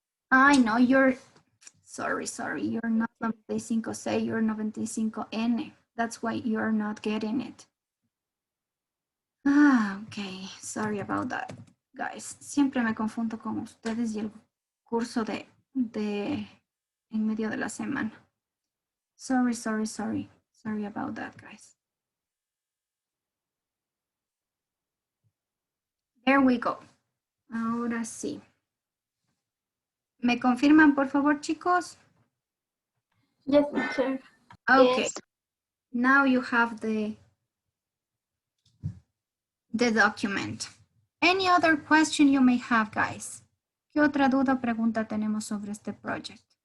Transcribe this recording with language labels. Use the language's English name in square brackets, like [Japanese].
[English] Ay, no, sorry, you're not 95C, you're 95N. That's why you're not getting it. Okay, sorry about that, guys. [Spanish] Siempre me confundo con ustedes y el curso en medio de la semana. [English] Sorry about that, guys. There we go. [Spanish] Ahora sí. ¿Me confirman, por favor, chicos? [English] Yes, teacher. Okay. Yes. Now you have the document. Any other question you may have, guys? [Spanish] ¿Qué otra duda o pregunta tenemos sobre este project?